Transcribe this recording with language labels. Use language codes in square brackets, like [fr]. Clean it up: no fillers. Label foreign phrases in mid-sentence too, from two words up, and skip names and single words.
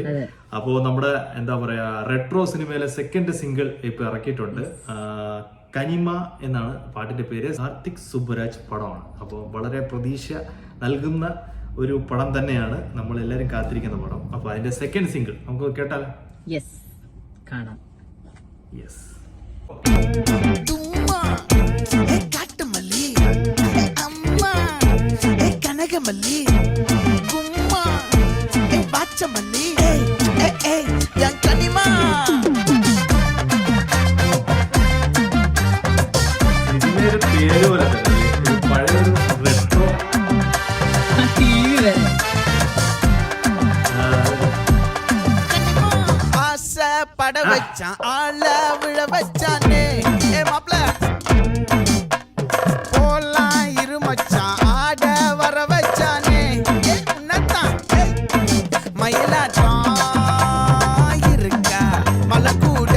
[ml] അപ്പോ നമ്മുടെ എന്താ പറയാ റെട്രോ സിനിമയിലെ സെക്കൻഡ് സിംഗിൾ ഇപ്പൊ ഇറക്കിയിട്ടുണ്ട്. കനിമ എന്നാണ് പാട്ടിന്റെ പേര്. കാർത്തിക് സുബ്ബരാജ് പടമാണ്. അപ്പോൾ വളരെ പ്രതീക്ഷ നൽകുന്ന ഒരു പടം തന്നെയാണ്, നമ്മൾ എല്ലാവരും കാത്തിരിക്കുന്ന പടം. അപ്പൊ അതിന്റെ സെക്കൻഡ് സിംഗിൾ നമുക്ക് കേട്ടാലോ? യെസ്, കാണാം. യെസ്. [ta] காட்டுமல்லி அம்மா கனகமல்லி கும்மா பாச்சமல்லி என் கனிமா [ml] ഇതിനൊരു പേര് പോലെ തന്നെ ഒരു പഴയൊരു റെട്രോ [ta] பட வச்சான் ஆள விழ வச்சானே மாப்ள போலாம் இருமச்சான் ஆட வர வச்சானே உன்னத்தான் மயிலாட்டம் இருக்கா மலக்கூடை